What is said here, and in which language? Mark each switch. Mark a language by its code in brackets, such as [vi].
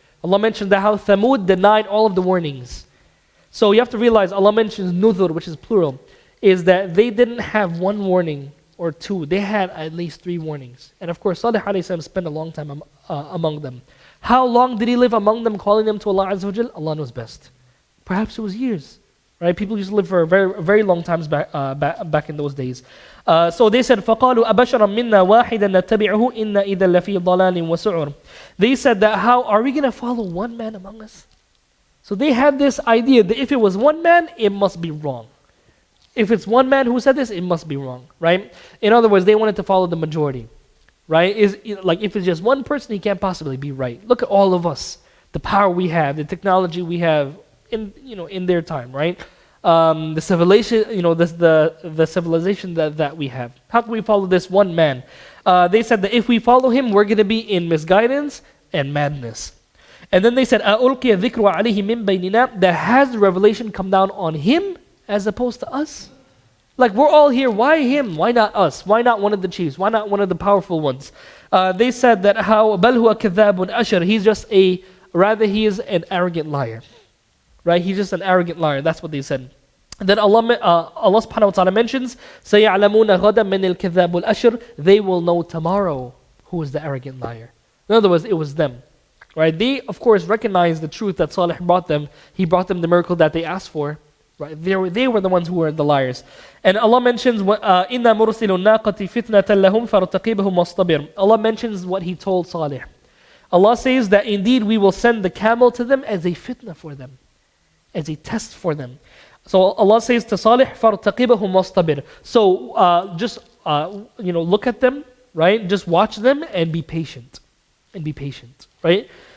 [en] Allah mentioned that how Thamud denied all of the warnings. So you have to realize Allah mentions nudhur, which is plural, is that they didn't have one warning or two. They had at least 3 warnings. And of course, Salih alayhi salam spent a long time among them. How long did he live among them, calling them to Allah Azza wa Jal? Allah knows best. Perhaps it was years. Right? People used to live for very, very long times back in those days. So they said, [ar] فَقَالُوا أَبَشَرًا مِنَّا وَاحِدًا نَتَّبِعُهُ إِنَّا إِذًا لَفِي ضَلَالٍ وَسُعُرٍ. [en] They said that how are we going to follow one man among us? So they had this idea that if it was one man, it must be wrong. If it's one man who said this, it must be wrong. Right? In other words, they wanted to follow the majority. Right? Like if it's just one person, he can't possibly be right. Look at all of us, the power we have, the technology we have in their time, right? The civilization, the civilization that we have. How can we follow this one man? They said that if we follow him, we're going to be in misguidance and madness. And then they said, [ar] أَأُلْقِيَ الذِّكْرُ عَلَيْهِ مِنْ بَيْنِنَا. [en] That has the revelation come down on him as opposed to us? Like we're all here, why him? Why not us? Why not one of the chiefs? Why not one of the powerful ones? They said that how [ar] بَلْ هُوَ كَذَّابٌ أَشَرٌ. [en] He is an arrogant liar. Right? He's just an arrogant liar. That's what they said. And then Allah subhanahu wa ta'ala mentions, [ar] سَيَعْلَمُونَ غَدًا مِنِ الْكَذَّابُ الْأَشْرِ. [en] They will know tomorrow who is the arrogant liar. In other words, it was them. Right? They, of course, recognized the truth that Salih brought them. He brought them the miracle that they asked for. Right? They were the ones who were the liars. And Allah mentions, [ar] إِنَّا مُرْسِلُ النَّاقَةِ فِتْنَةً لَهُمْ فَارْتَقِبْهُمْ وَاصْطَبِرْ. [en] Allah mentions what He told Salih. Allah says that indeed we will send the camel to them as a fitna for them, as a test for them. So Allah says to Salih, [ar] فَارْتَقِبْهُمْ وَاصْطَبِرْ. [en] So just look at them, right? Just watch them and be patient. And be patient, right?